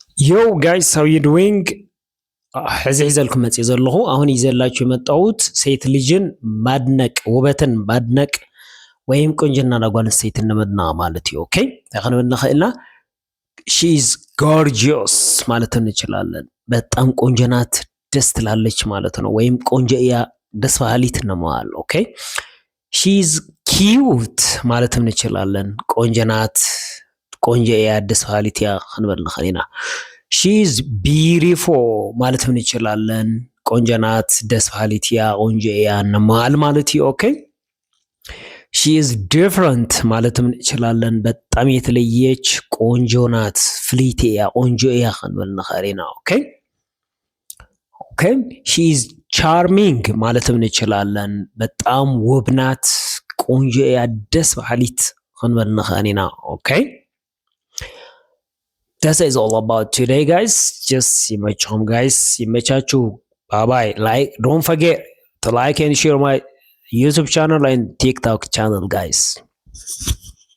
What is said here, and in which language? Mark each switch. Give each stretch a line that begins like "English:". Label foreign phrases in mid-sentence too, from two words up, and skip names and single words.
English: Yo guys, how you doing?
Tigrinya: ሕዚ ሒዘልኩም መፅእ ዘለኹ
Amharic: አሁን ይዘላችሁ የመጣሁት ሴት ልጅን ማድነቅ ውበትን ማድነቅ ወይም
Tigrinya: ቁንጅና ጓል አንስተይትን ንምድናቕ ማለት እዩ።
Amharic: ኦኬ ታኸነብና ኸኢልና
English: she is gorgeous
Amharic: ማለት እንችላለን። በጣም ቆንጆ ናት፣ ደስ ትላለች ማለት ነው። ወይም
Tigrinya: ቆንጆ እያ፣ ደስ በሃሊት
Amharic: ነው ማለት። ኦኬ
English: she is cute
Amharic: ማለት እንችላለን። ቆንጆ ናት፣
Tigrinya: ቆንጆ እያ፣ ደስ በሃሊት እያ ክንብል ንኽእል ኢና።
English: she is beautiful
Amharic: ማለት እንችላለን። ቆንጆ ናት፣ ደስ
Tigrinya: በሃሊት እያ፣ ቆንጆ እያ እንማል ማለት እዩ። ኦኬ
English: she is different
Amharic: ማለት እንችላለን። በጣም የተለየች ቆንጆ ናት፣
Tigrinya: ፍሊት እያ፣ ቆንጆ እያ ክንብል ንኽእል ኢና። ኦኬ ኦኬ
English: she is charming
Amharic: ማለት እንችላለን። በጣም ውብ ናት፣
Tigrinya: ቆንጆ እያ፣ ደስ በሃሊት ክንብል ንኽእል ኢና። ኦኬ
English: That is all about today, guys. Just ይመቻችሁም guys, ይመቻችሁ. Bye bye. Like, don't forget to like and share my YouTube channel and TikTok channel, guys.